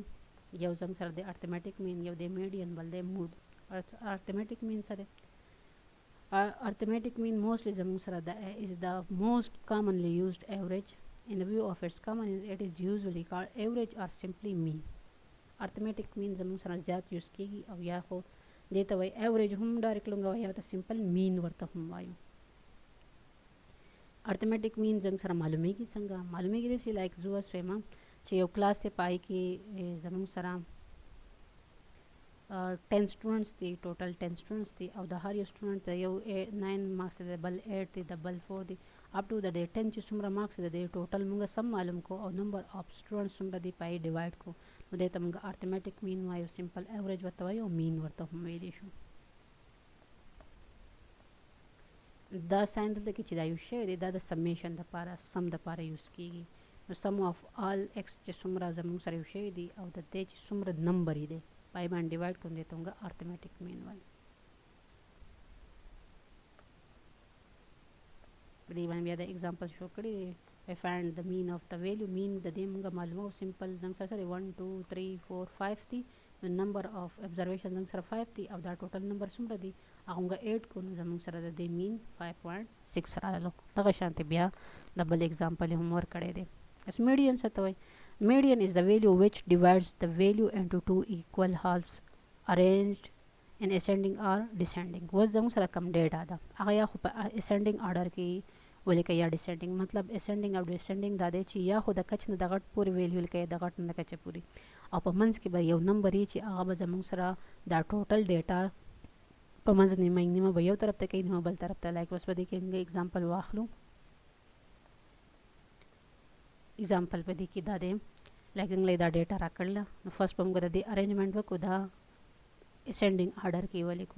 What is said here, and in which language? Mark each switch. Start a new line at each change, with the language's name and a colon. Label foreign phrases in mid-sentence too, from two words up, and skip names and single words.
Pashto: یو زموږ سره د
English: arithmetic mean,
Pashto: یو د میډین، بل د موډ.
English: arithmetic mean سره arithmetic mean mostly
Pashto: زموږ سره
English: is the most commonly used average. In the view of its common it is usually called average or simply mean. arithmetic mean
Pashto: زموږ سره زیات یوز کیږي او یا خو دې ته وایي average هم ډایرکټ لونګه وایي او ته
English: simple mean
Pashto: ورته هم وایو.
English: arithmetic mean
Pashto: زموږ سره معلومیږي څنګه معلومیږي داسې لایک زه اوس وایم چې یو کلاس ته پای کې زموږ سره 10 students دي ټوټل 10 students دي او د هر یو student ته یو 9 مارکس دي، بل 8 دي، د بل 4 دي،
English: up to
Pashto: د 10 چې څومره مارکس دي ټوټل موږ سم معلوم کو او
English: number of students
Pashto: څومره دي پای ډیوایډ کو نو دې ته موږ
English: arithmetic mean
Pashto: وایو،
English: simple average
Pashto: ورته وایو او مین ورته هم ویلی شو. دا ساين دلته کې چې دا یوز شوی دی دا د سمیشن دپاره سم دپاره یوز کیږي. نو
English: sum of all x
Pashto: چې څومره زموږ سره یوز شوی دی او د دې چې څومره نمبر یې دی پای باندې ډیوایډ کوم دی ته موږ
English: arithmetic mean
Pashto: وایو. په دې باندې بیا د ایگزامپل شو کړی دی.
English: I find the mean of the value.
Pashto: mean د دې موږ معلومو سمپل زنګ سره 1 2 3 4 5 دی. نو
English: number of observation
Pashto: زنګ سره 5 دی او دا ټوټل نمبر څومره دی هغه موږ 8 کو نو زموږ سره د دې mean 5.6 راغلو. دغه شانتي بیا د بل ایگزامپل هم ور کړی دی. اس median څه ته وایي؟
English: median is the value which divides the value into two equal halves arranged in ascending or descending.
Pashto: اوس زموږ سره کم ډیټا ده هغه یا خو په
English: ascending order
Pashto: کې ولیکه یا descending. مطلب ascending او descending دا دی چې یا خو د کچ نه د غټ پورې ویلیو لیکه د غټ نه د کچه پورې او په منځ کې به یو نمبر یې چې هغه به زموږ سره دا ټوټل ډیټا په منځ نیمه به یو طرف ته کوي نیمه بل طرف ته. لایک اوس په دې کې موږ اگزامپل واخلو. اگزامپل په دې کې دا دی لایک موږ دا ډیټا راکړله نو فرست به موږ د دې ارینجمنټ وکړو دا
English: ascending order
Pashto: کې ولیکو.